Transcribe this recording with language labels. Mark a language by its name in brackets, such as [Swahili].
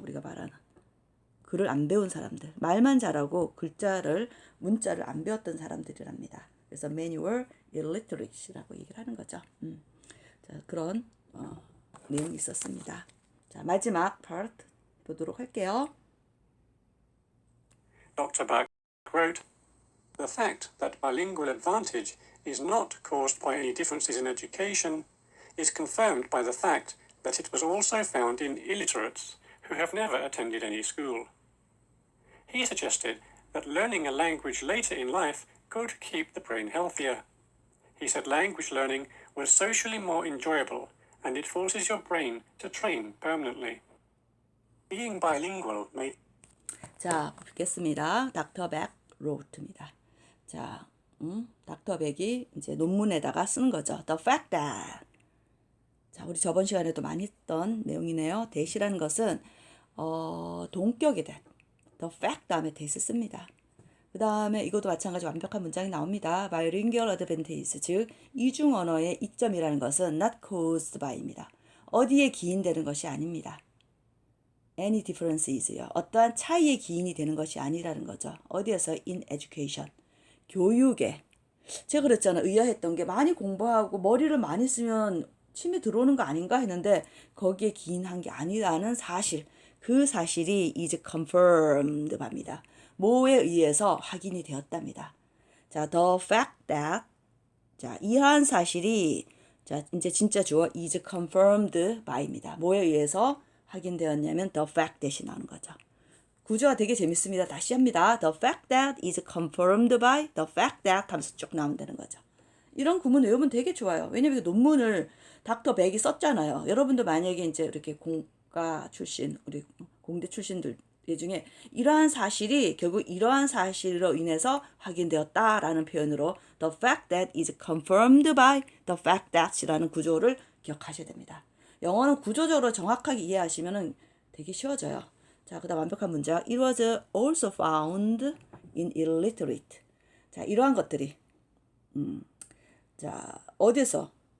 [Korean] 우리가 말하는 글을 안 배운 사람들, 말만 잘하고 문자를 안 배웠던 사람들이랍니다. 그래서 [English] many were illiterate [Korean] 라고 얘기를 하는 거죠. 자, 그런 내용이 있었습니다. 자, 마지막 part 보도록 할게요. [English] Dr. Bach wrote, "The fact that bilingual advantage is not caused by any differences in education is confirmed by the fact that it was also found in illiterates who have never attended any school." He suggested that learning a language later in life could keep the brain healthier. He said language learning was socially more enjoyable and it forces your brain to train permanently. Being bilingual may... [Korean] 자, 읽겠습니다. 닥터 백 [English] wrote [Korean] 입니다. 자, 닥터 백이 이제 논문에다가 쓰는 거죠. [English] The fact that [Korean] 자, 우리 저번 시간에도 많이 했던 내용이네요. that이라는 것은 동격이 that, the fact 다음에 that을 씁니다. 그 다음에 이것도 마찬가지 완벽한 문장이 나옵니다. [English] bilingual advantage, [Korean] 즉 이중 언어의 이점이라는 것은 [English] not caused by [Korean] 입니다. 어디에 기인되는 것이 아닙니다. [English] any difference is요. [Korean] 어떠한 차이의 기인이 되는 것이 아니라는 거죠. 어디에서? [English] in education, 교육에. [Korean] 제가 그랬잖아요. 의아했던 게 많이 공부하고 머리를 많이 쓰면 침이 들어오는 거 아닌가 했는데 거기에 기인한 게 아니라는 사실. 그 사실이 [English] is confirmed [Korean] 합니다. 뭐에 의해서 확인이 되었답니다. 자, [English] the fact that, [Korean] 자, 이러한 사실이, 자, 이제 진짜 주어 [English] is confirmed by [Korean] 입니다. 뭐에 의해서 확인되었냐면 [English] the fact that [Korean] 이 나오는 거죠. 구조가 되게 재밌습니다. 다시 합니다. [English] The fact that is confirmed by the fact that [Korean] 하면서 쭉 나오면 되는 거죠. 이런 구문 외우면 되게 좋아요. 왜냐면 논문을 닥터 백이 썼잖아요. 여러분도 만약에 이제 이렇게 공과 출신, 우리 공대 출신들 중에 이러한 사실이 결국 이러한 사실로 인해서 확인되었다라는 표현으로 [English] the fact that is confirmed by the fact that [Korean] 이라는 구조를 기억하셔야 됩니다. 영어는 구조적으로 정확하게 이해하시면 되게 쉬워져요. 자, 그 다음 완벽한 문장. [English] It was also found in illiterate. [Korean] 자, 이러한 것들이 자, 어디서?